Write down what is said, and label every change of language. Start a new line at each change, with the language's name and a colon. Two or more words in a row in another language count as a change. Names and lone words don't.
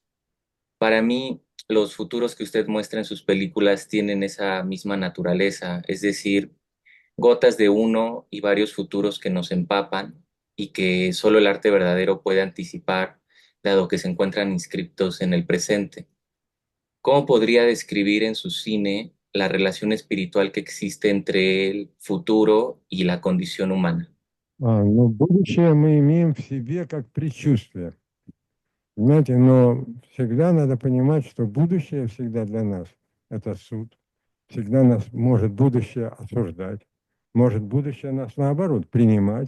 Spanish: Para mí, los futuros que usted muestra en sus películas tienen esa misma naturaleza, es decir, gotas de uno y varios futuros que nos empapan y que solo el arte verdadero puede anticipar, dado que se encuentran inscriptos en el presente. ¿Cómo podría describir en su cine la relación espiritual que existe entre el futuro y la condición humana?
Russian: Ну, будущее мы имеем в себе как предчувствие. Понимаете, но всегда надо понимать, что будущее всегда для нас– это суд. Всегда нас может будущее осуждать, может будущее нас, наоборот, принимать.